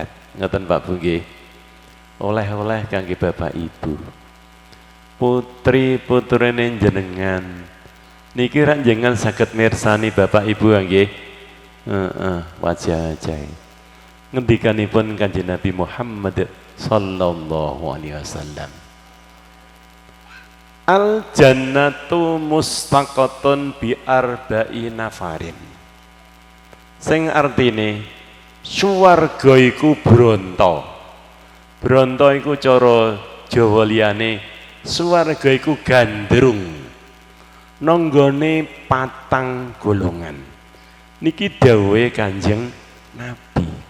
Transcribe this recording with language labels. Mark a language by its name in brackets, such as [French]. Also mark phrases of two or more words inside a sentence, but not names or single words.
[Javanese] Ngoten Pak Bu nggih. Oleh-oleh kangge Bapak Ibu. Putri-putrine jenengan niki rak jenengan saged mirsani Bapak Ibu nggih. Wajah-wajah. Ngendikanipun Kanjeng Nabi Muhammad [Arabic] صلى الله عليه وسلم. الجنة مشتاقة بأربعة نفر. [Javanese] Sing artine swarga iku bronto. Bronto iku cara Jawa liyane swarga iku gandrung. Nanggone 4 golongan. Niki dawuhe Kanjeng Nabi.